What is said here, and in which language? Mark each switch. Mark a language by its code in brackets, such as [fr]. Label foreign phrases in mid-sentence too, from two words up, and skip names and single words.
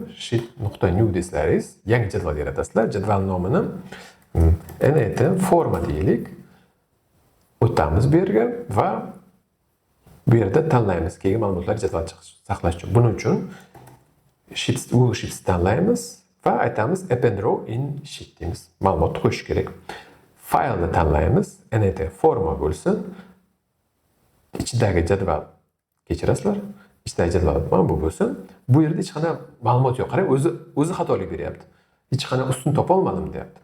[uz] sheet.new deysizlaringiz, yangi jadval yaratasizlar. Jadval nomini NET forma deylik. O'tamiz bu yerga va bu yerda tanlaymiz keyin ma'lumotlarni jadvalda saqlash uchun. Buning uchun Google Sheets tanlaymiz va aytamiz [en] append row in sheet [uz] deymiz. Ma'lumotni qo'shish kerak. Faylni tanlaymiz. NET forma bo'lsin. İçidagi jadval kechirasizlar. İchidagi jadval mana bu bo'lsin. Bu yerda hech qanday ma'lumot yo'q. Qarang, o'zi xatolik beryapti. Hech qanday ustun topa olmadim deyapti.